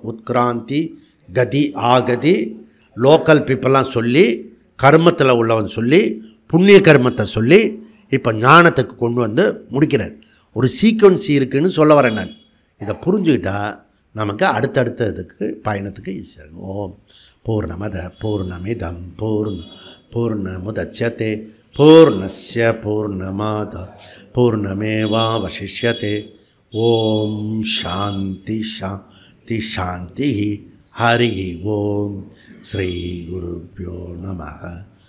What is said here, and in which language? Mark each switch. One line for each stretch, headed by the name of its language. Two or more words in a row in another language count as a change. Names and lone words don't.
Tamil: உத்கிராந்தி, கதி, ஆகதி,
English: local people-elām
Tamil: சொல்லி, கர்மத்தில் உள்ளவன் சொல்லி, புண்ணிய கர்மத்தை சொல்லி, இப்போ ஞானத்துக்கு கொண்டு வந்து முடிக்கிறார். ஒரு சீக்வன்ஸ் இருக்குதுன்னு சொல்ல வரேன் நான். இதை புரிஞ்சுக்கிட்டால் நமக்கு அடுத்தடுத்த இதுக்கு பயணத்துக்கு ஈஸியாக.
Sanskrit: ॐ पूर्णमदः पूर्णमिदं पूर्णमुदच्यते पूर्णस्य पूर्णमाद पूर्णमेवावशिष्यते. ॐ शान्तिः शान्तिः शान्तिः. हरि ॐ। श्री गुरुभ्यो नमः.